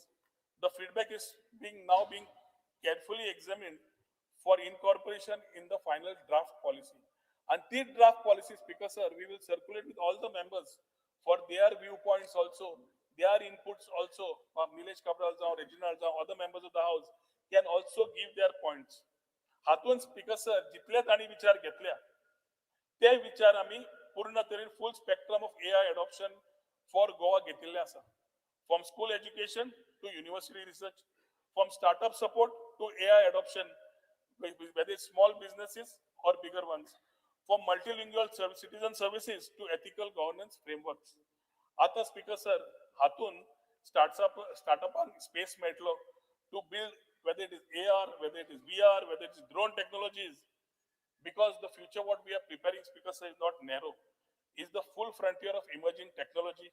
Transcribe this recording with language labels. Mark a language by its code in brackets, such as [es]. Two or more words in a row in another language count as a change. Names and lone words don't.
[en] The feedback is now being carefully examined for incorporation in the final draft policy. And this draft policy, speaker sir, we will circulate with all the members for their viewpoints also, their inputs also. Nilesh Kabral, Reginald, other members of the house can also give their points. [kok] हातून [en] speaker sir, [kok] जितले ताणी विचार घेतल्या ते विचार आम्ही पूर्ण तरेन [en] full spectrum of AI adoption for Goa [kok] घेतिल्ले आसा. [en] From school education to university research, from startup support to AI adoption, whether it's small businesses or bigger ones, from multilingual citizen services to ethical governance frameworks. आता speaker sir, हातून startup space मेळटलो to build whether it is AR, whether it is VR, whether it is drone technologies, because the future what we are preparing, speaker sir, is not narrow, is the full frontier of emerging technology.